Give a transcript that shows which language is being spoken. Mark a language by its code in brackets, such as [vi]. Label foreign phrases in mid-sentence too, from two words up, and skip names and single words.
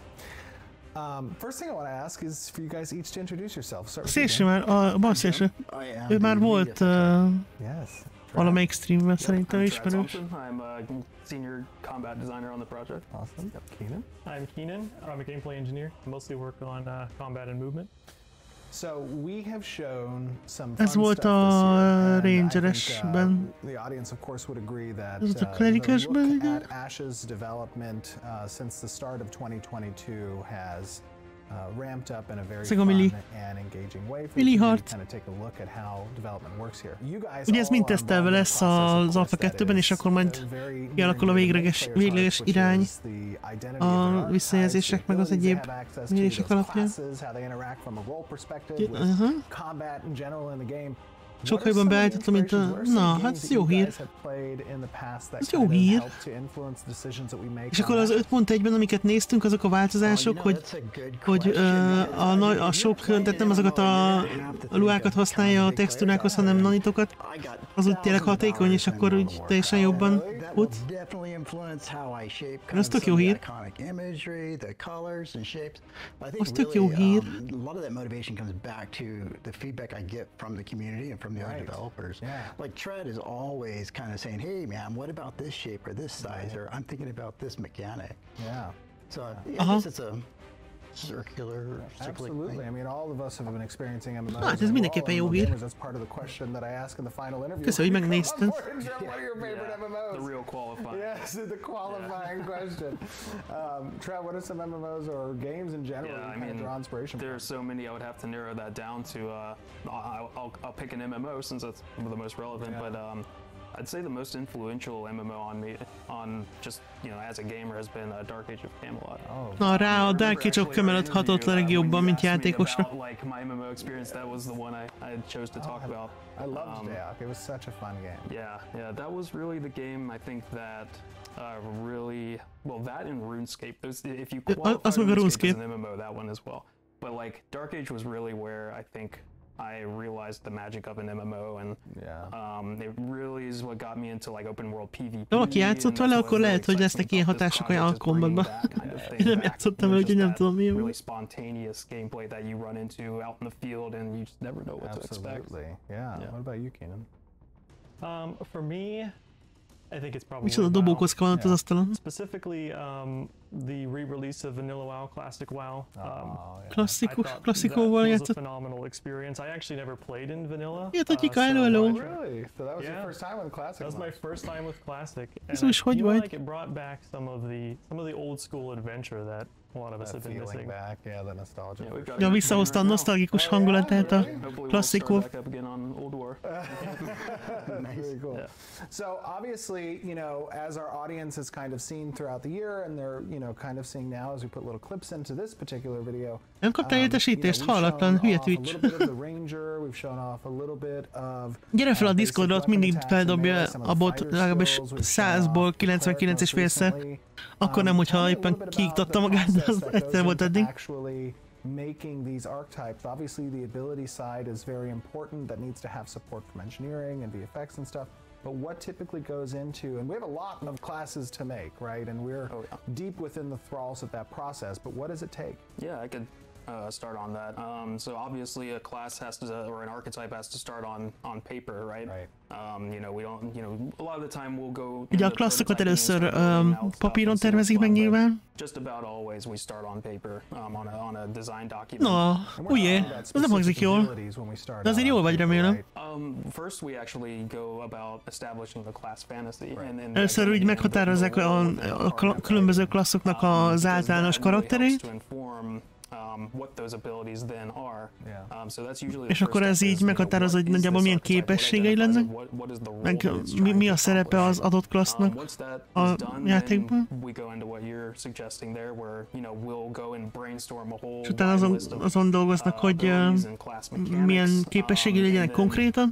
[en] First thing I want to ask is for you guys each to introduce yourself. [hu] Szélső már, a bal szélső. Ő már volt valamelyik streamben, szerintem ismerős. [en] I'm a senior combat designer on the project. Awesome. Keenan? I'm Keenan. I'm a gameplay engineer. I mostly work on combat and movement. So we have shown some [hu] Ez volt a Rangeresben. [en] The audience of course would agree that the look at Ash's development since the start of 2022 has ramped up in a very fun and engaging way for you to kind of take a look at how development works here. You guys [hu] ugye ez mind tesztelve lesz az Alpha 2-ben, és akkor majd kialakul a végleges irány a visszajelzések meg az egyéb mérések alapján. Sokkal jobban beállítottam, mint a... Na, hát ez jó hír. Ez jó hír. És akkor az 5.1-ben, amiket néztünk, azok a változások, hogy a sok, tehát nem azokat a luákat használja a textúrákhoz, hanem nanitokat, az úgy tényleg hatékony, és akkor úgy teljesen jobban fut. Ez tök jó hír. Az tök jó hír. [en] From the other developers. Like Tread is always kind of saying, hey man, what about this shape or this size, or I'm thinking about this mechanic. So I guess it's a circular. Absolutely. I mean, all of us have been experiencing MMOs. [hu] Hát ez mindenképpen jó hír. [en] That's part of the question that I ask in the final interview. [hu] Köszönöm, hogy megnézted. [en] What are your favorite MMOs? The real qualifying. Yes, the qualifying question. Trev, what are some MMOs or games in general you kind of draw inspiration from? There are so many. I would have to narrow that down to. I'll pick an MMO since that's the most relevant, but. I'd say the most influential MMO on me, on just, you know, as a gamer, has been Dark Age of Camelot. [hu] Na, rá a Dark Age of Camelot hatott le legjobban, mint játékosra. [en] Like my MMO experience, that was the one I chose to talk about. I loved Dark. It was such a fun game. Yeah, that was really the game. I think that really, well, that and RuneScape. Those, if you qualify RuneScape as an MMO, that one as well. But like Dark Age was really where I think I realized the magic of an MMO, and it really is what got me into like open world PvP. [hu] Ha aki játszott vele, akkor lehet, hogy lesznek ilyen hatások a kombatban. Én nem játszottam vele, úgyhogy nem tudom mi. [en] Really spontaneous gameplay that you run into out in the field, and you just never know what to expect. Yeah. What about you, Keenan? For me, I think it's probably [hu] micsoda dobókocka van ott az asztalon. [en] Specifically, the re-release of Vanilla WoW, Classic WoW. [hu] Klasszikóval játszott. [en] A phenomenal experience. I actually never played in Vanilla. [hu] Ilyet, hogy hello. [en] Really? So that was your first time with Classic? That was my first time with Classic. [hu] Ez úgy hogy volt? [en] Like it brought back some of the old school adventure that a lot of us have been missing. Back, yeah, the nostalgia. [hu] Ja, visszahozta a nosztalgikus hangulatát a klasszikó. [en] Very cool. So obviously, you know, as our audience has kind of seen throughout the year, and they're, you know, kind of seeing now as we put little clips into this particular video. [hu] Nem kaptál értesítést, hallatlan, hülye Twitch. Gyere fel a Discordra, ott mindig feldobja a bot legalábbis 100-ból 99,5-szer. Akkor nem, hogyha éppen kiiktatta magát, de az egyszer volt eddig. [en] Making these archetypes, obviously the ability side is very important. That needs to have support from engineering and VFX and stuff. But what typically goes into, and we have a lot of classes to make, right? And we're deep within the thralls of that process. But what does it take? Yeah, I could start on that. So obviously a class has to, or an archetype has to start on paper, right? You know, we don't, you know, a lot of the time we'll go. [hu] Ugye a klasszokat először papíron tervezik meg nyilván. [en] Just about always we start on paper, on a design document. [hu] Na, ugye, ez nem hangzik jól. De azért jól vagy, remélem. [en] First we actually go about establishing the class fantasy. [hu] Először úgy meghatározzák a különböző klasszoknak az általános karakterét. [en] What those abilities then are. So that's usually [hu] és akkor ez így meghatározza, hogy nagyjából milyen képességei lennek, meg mi a szerepe az adott klassznak a játékban. És utána azon dolgoznak, hogy milyen képességei legyenek konkrétan.